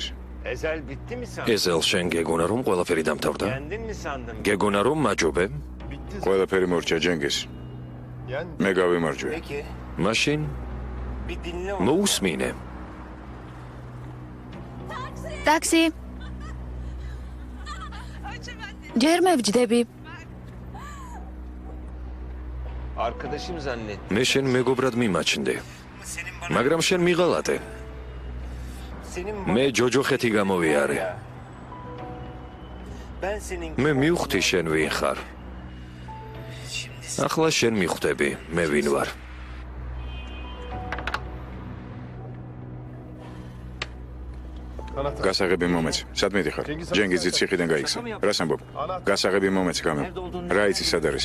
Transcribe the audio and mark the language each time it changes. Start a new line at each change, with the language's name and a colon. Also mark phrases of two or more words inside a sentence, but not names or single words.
Turkish: Ezel bitti mi sandın?
Georgian: ეზელ შენ გეგონა რომ ყველაფერი დამთავრდა?
Turkish: Yendin mi sandın?
Georgian: გეგონა რომ მაჯობე? ყველაფერი მორჩა ჯენგის. მე გავიმარჯვე.
Turkish: Peki
Georgian: მაშინ
Turkish: bir dinle onu.
Georgian: მოусმინე. ტაქსი. ჯერ მე ვჯდები.
Turkish: Arkadaşım zannettim.
Georgian: მე შენ მეგობრად მიმაჩნდი, მაგრამ შენ მიღალატე.
Turkish: Senin
Georgian: მე ჯოჯოხეთი გამოვიარე.
Turkish: ben senin
Georgian: მე მივხვდი შენ ვინ ხარ. ახლა შენ მიხვდები, მე ვინ ვარ. გასაღები მომეც. სად მიდიხარ? ჯენგიზი ციხიდან გაიქცა. რას ამბობ? გასაღები მომეც გამო. რა იცი სად არის?